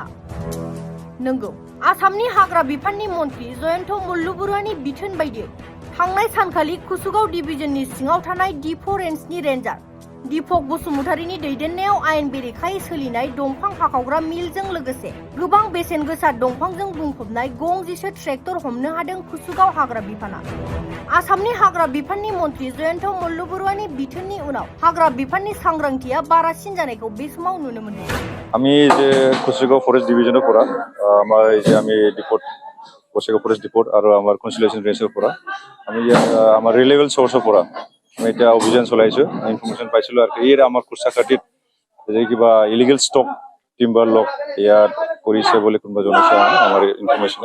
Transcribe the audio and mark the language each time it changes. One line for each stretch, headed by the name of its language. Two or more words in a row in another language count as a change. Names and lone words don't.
Bodo: नंगौ, आसामनि हाग्रा बिफाननि मन्थ्रि जयन्त मल्लबरुवानि बिथोन बायदियै थांनाय सानखालि कुसुगाव डिभिजननि सिङाव थानाय D4 रेन्जनि रेन्जार दीपक बसुमतारीनि दैदेननायाव आयेन बेरेखायै सोलिनाय दंफां हाखावग्रा मिलजों लोगोसे गोबां बेसेन गोसा दंफांजों बुंफबनाय गंजिसे ट्रेक्टर हमनो हादों कुसुगाव हाग्रा बिफाना। आसामनि हाग्रा बिफाननि मन्थ्रि जयन्त मल्लबरुवानि बिथोननि उनाव हाग्रा बिफाननि सांग्रांथिया बारासिन जानायखौ बे समाव नुनो मोनदों।
Assamese: আমি যে কুসুগাঁও ফরেস্ট ডিভিজনের পৰা আমাৰ যে আমি ডিপোট কুসুগাঁও ফরেস্ট ডিপোট আৰু আমাৰ কনসিলেশন রেঞ্জৰ পৰা আমি আমাৰ রিলেভেল সোর্সৰ পৰা আমি এটা অভিযান চলাইছো। ইনফরমেশন পাইছিলো আৰু এই আমাৰ কুৰসাকাটিত যে কিবা
English: illegal stock timber
Assamese: লক ইয়াত কৰিছে বুলি কোনোবা জনাইছে আমাৰ ইনফরমেশন।